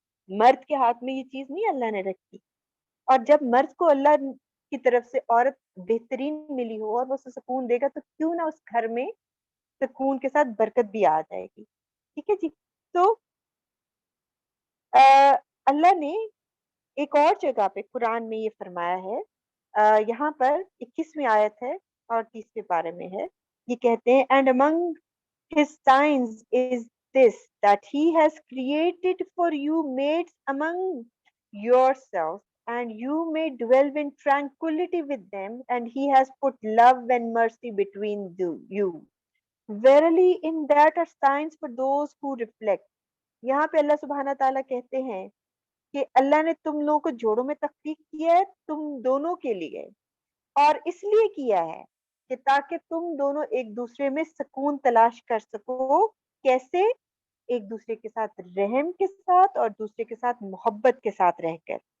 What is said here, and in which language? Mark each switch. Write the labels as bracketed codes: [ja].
[ur] مرد کے ہاتھ میں یہ چیز نہیں اللہ نے رکھی. اور جب مرد کو اللہ کی طرف سے عورت بہترین ملی ہو اور وہ اسے سکون دے گا تو کیوں نہ اس گھر میں سکون کے ساتھ برکت بھی آ جائے گی. ٹھیک ہے جی. تو اللہ نے ایک اور جگہ پہ قرآن میں یہ فرمایا ہے. یہاں پر 21ویں آیت ہے اور 30ویں پارے میں ہے. یہ کہتے ہیں [en] and among his signs is this that he has created for you mates among yourselves and you may dwell in tranquility with them and he has put love and mercy between you. Verily in that are signs for those who reflect. [ur] یہاں پہ اللہ سبحانہ تعالیٰ کہتے ہیں کہ اللہ نے تم لوگوں کو جوڑوں میں تخلیق کیا ہے تم دونوں کے لیے اور اس لیے کیا ہے کہ تاکہ تم دونوں ایک دوسرے میں سکون تلاش کر سکو. کیسے؟ ایک دوسرے کے ساتھ رحم کے ساتھ اور دوسرے کے ساتھ محبت کے ساتھ رہ کر.